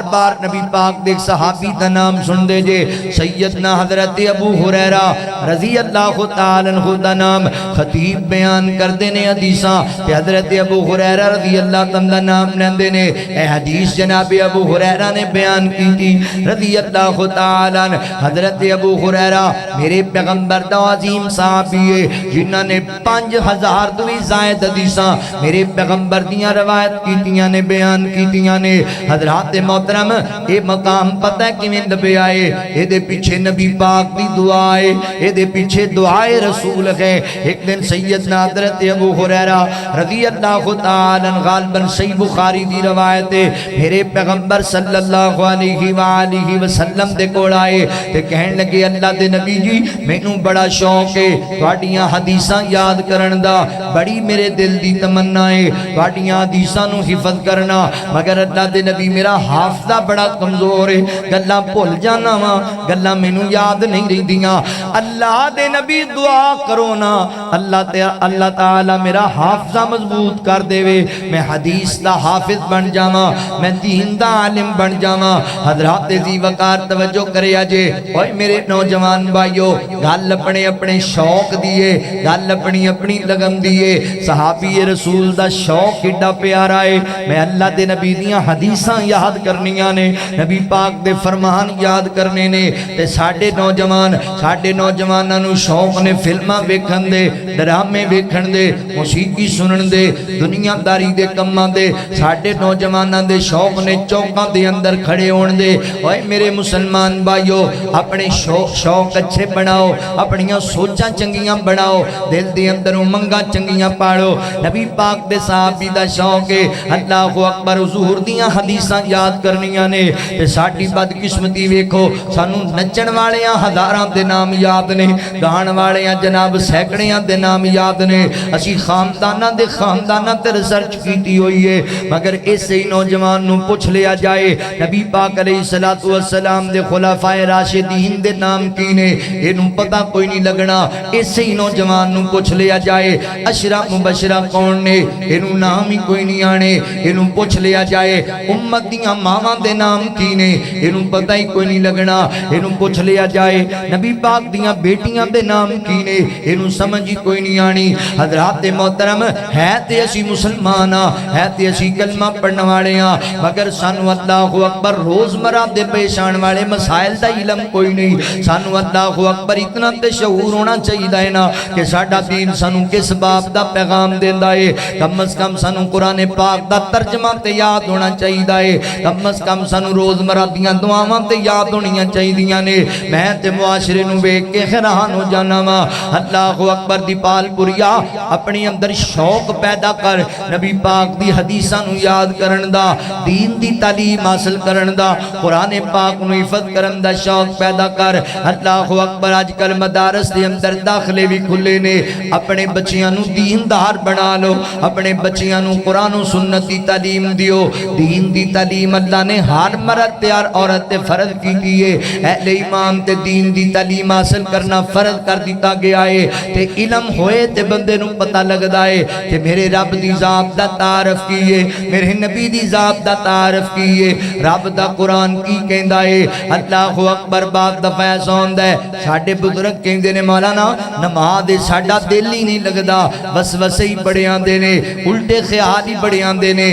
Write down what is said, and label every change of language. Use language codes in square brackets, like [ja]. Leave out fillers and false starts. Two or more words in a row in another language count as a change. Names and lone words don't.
[pa] بار نبی پاک دے صحابی دا نام سن دے جے سیدنا حضرت ابو حریرہ [ar] رضی اللہ تعالیٰ عنہ [pa] دا نام خطیب بیان کر دینے حدیثاں کہ حضرت ابو حریرہ [ar] رضی اللہ تعالیٰ [pa] نام لین دینے اے حدیث جناب ابو حریرہ نے بیان کی تھی [ar] رضی اللہ تعالیٰ عنہ [pa] حضرت ابو حریرہ میرے پیغمبر دا عظیم صحابی ہے جنہاں نے 5000 دوی زائد حدیثاں میرے پیغمبر دیاں روایت کیتیاں نے، بیان کیتیاں نے۔ حضرات محترم اے مقام پتہ ہے کیویں لبے آئے؟ اے دے پیچھے نبی پاک دی دعا ہے، اے دے پیچھے دعائے رسول ہے۔ ایک دن سیدنا حضرت ابو ہریرہ [ar] رضی اللہ تعالی عنہ، [pa] غالباً صحیح بخاری دی روایت ہے، میرے پیغمبر [ar] صلی اللہ علیہ وآلہ وسلم [pa] دے کول آئے تے کہن لگے اللہ دے نبی جی مینوں بڑا شوق ہے تہاڈیاں حدیثاں یاد کرن دا، بڑی میرے دل دی تمنا ہے تہاڈیاں حدیثاں نو حفظ کرنا، مگر اللہ دے نبی میرا حافظہ بڑا کمزور ہے، گلاں بھول جانا وا، گلاں مینوں یاد نہیں رہندیاں۔ اللہ دے نبی دعا کرو نا اللہ تعالی میرا حافظہ مضبوط کر دے وے، میں حدیث دا حافظ بن جاواں، میں دین دا عالم بن جاواں۔ حضرات ذی وقار توجہ کرے اجے، اوئے میرے نوجوان بھائیو، گل اپنے اپنے شوق دیے، گل اپنی اپنی لگن دیے۔ صحابی رسول دا شوق کڈا پیارا ہے، میں اللہ دے نبی دیاں حدیثاں یاد کرنیاں نے، نبی پاک دے فرمان یاد کرنے نے۔ تے ساڈے نوجواناں نو شوق نے فلماں ویکھن دے، ڈرامے ویکھن دے، موسیقی سنن دے، دنیا داری دے کماں دے۔ ساڈے نوجواناں دے شوق نے چوکاں دے اندر کھڑے ہون دے۔ اوئے میرے مسلمان بھائیو، اپنے شوق اچھے بناؤ، اپنیاں سوچاں چنگیاں بناؤ، دل دے اندر امنگاں چنگیاں پاڑو۔ نبی پاک دے صحابی دا شوق ہے [ar] اللہ اکبر [pa] حضور دیاں حدیثاں یاد کرنیاں نے۔ تے ساڈی بدقسمتی ویکھو، سانو نچن والیاں ہزاراں دے نام یاد نے، گان والیاں جناب سینکڑیاں دے نام یاد نے۔ اسی خانداناں تے ریسرچ کیتی ہوئی ہے، مگر اسے ہی نوجوان نو پوچھ لیا جائے نبی پاک [ar] علیہ الصلوۃ والسلام [pa] دے خلفائے راشدین دے نام کی نے، اینوں پتہ کوئی نہیں لگنا۔ اسے ہی نوجوان نو پوچھ لیا جائے عشرہ مبشرہ کون نے، اینوں نام ہی کوئی نہیں آنے۔ اینوں پوچھ لیا جائے امت دیاں ماواں دے نام کی نے، اینوں پتہ ہی کوئی نہیں لگنا۔ اینوں پوچھ لیا جائے نبی پاک دیاں بیٹیاں دے نام کی نے، اینوں سمجھ ہی کوئی نہیں آنی۔ حضرات محترم ہے تے اسی مسلمان ہاں، ہے تے اسی کلمہ پڑھن والے ہاں، مگر سانو [ar] اللہ اکبر [pa] روزمرہ دے پیش آن والے مسائل دا علم کوئی نہیں۔ سانو [ar] اللہ اکبر [pa] اتنا تے شعور ہونا چاہیے نا کہ ساڈا دین سانو کس باب دا پیغام دیندا ہے۔ کم از کم سانو قرآن پاک دا ترجمہ تے یاد ہونا چاہیے، کم از کم سانو روزمرہ دیاں دعاواں تے یاد ہونیاں چاہیے نے۔ میں تے معاشرے نو ویکھ کے حیران ہو جانا وا۔ [ar] اللہ اکبر [pa] دی پال پوریا اپنی اندر شوق پیدا کر نبی پاک دی حدیثاں نو یاد کرن دا، دین دی تعلیم حاصل کرن دا، قرآن پاک نو حفظ کرن دا شوق پیدا کر۔ [ar] اللہ اکبر [pa] اج کل مدارس دے اندر داخلے بھی کھلے نے، اپنے بچیاں نو دیندار بنا لو، اپنے بچیاں نو قرآن و سنت دی تعلیم دیو۔ دین دی تعلیم اللہ نے ہر مرد تے ہر عورت تے فرض کی دیئے، اہل ایمان تے دین دی تعلیم حاصل کرنا فرض کر دیتا گیا ہے۔ تے علم ہوئے تے بندے نو پتہ لگدا ہے کہ میرے رب دی ذات دا تعارف کیے، میرے نبی دی ذات دا تعارف کیے، رب دا قرآن کی کہندا ہے۔ [ar] اللہ اکبر [pa] بعد دفعہ سوندا ہے ساڈے بزرگ کہندے نے مولانا نماز ساڈا دل ہی نہیں لگدا، وسوسے ہی بڑے آندے نے، الٹے خیال ہی بڑے آندے نے۔